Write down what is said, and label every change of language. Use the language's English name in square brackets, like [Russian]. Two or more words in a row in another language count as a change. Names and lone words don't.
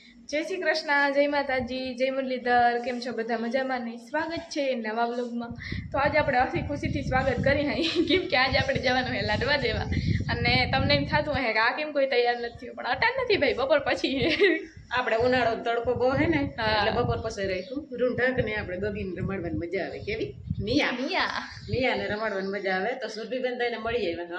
[Hindi] जय श्री कृष्ण, जय माताजी, जय मुरलीधर। [Gujarati] કેમ છો બધા મજામાં ને? સ્વાગત છે નવા વ્લૉગમાં। તો આજ આપણે હસી ખુશીથી સ્વાગત કરી હઈ કેમ કે આજે આપણે જવાનું હે લાડવા દેવા અને તમને એમ થાતું હે કે આ કેમ કોઈ તૈયાર નથી પણ અટાણ નથી ભાઈ, બપોર પછી આપણે ઉનાળો તડકો બહુ હે ને એટલે બપોર પછી રહીશું રૂંઢક ને આપણે ગગીને રમાડવાની મજા આવે. કેવી નિયા ને રમાડવાની મજા આવે. તો સુરભીબેન થઈને મળી આવ્યા.